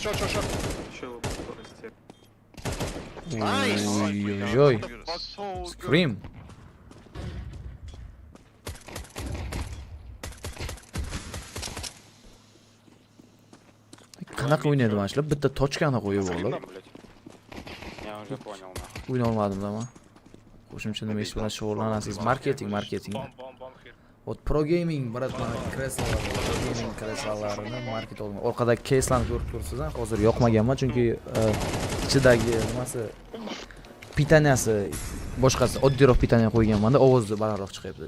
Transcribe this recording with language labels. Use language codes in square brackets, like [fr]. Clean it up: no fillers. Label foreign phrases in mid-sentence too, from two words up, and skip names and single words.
[uz] Oy. Scream. Qanaqa o'ynaydi mana shular? Bitta tochkani qo'yib olib. [ru] Я уже понял. [uz] O'yna olmadim-da men. Qo'shimcha nima ish bilan shug'ullanasiz? Marketing. Ot ProGaming bratlar ProGaming kreslarini market olgan. Orqadagi caselarni ko'rib turibsiz, hozir yoqmaganman chunki ichidagi nimasi pitaniyasi boshqasi oddiyroq pitaniya qo'yganman-da, ovozi balandroq chiqyapti.